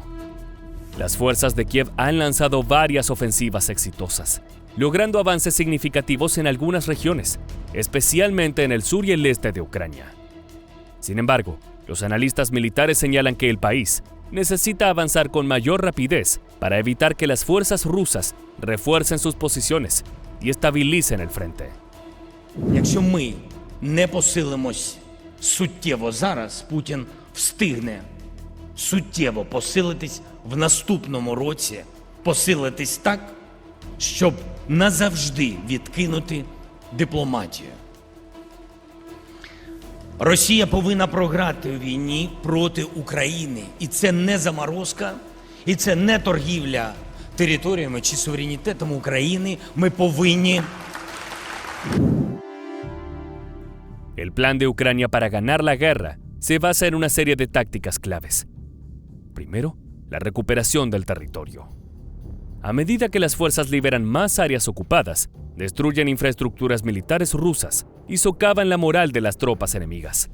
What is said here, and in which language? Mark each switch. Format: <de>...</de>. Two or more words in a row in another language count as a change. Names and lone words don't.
<es>Las fuerzas de Kiev han lanzado varias ofensivas exitosas, logrando avances significativos en algunas regiones, especialmente en el sur y el este de Ucrania. Sin embargo, los analistas militares señalan que el país necesita avanzar con mayor rapidez para evitar que las fuerzas rusas refuercen sus posiciones y estabilicen el frente.</es> <uk>Якщо ми не посилимось суттєво зараз, Путін встигне суттєво посилитись в наступному році, посилитись так, щоб назавжди відкинути дипломатію. Росія повинна програти у війні проти України. І це не заморозка, і це не торгівля територіями чи суверенітетом України. Ми повинні...</uk> <es>El plan de Ucrania para ganar la guerra se basa en una serie de tácticas claves. Primero, la recuperación del territorio. A medida que las fuerzas liberan más áreas ocupadas, destruyen infraestructuras militares rusas y socavan la moral de las tropas enemigas.</es>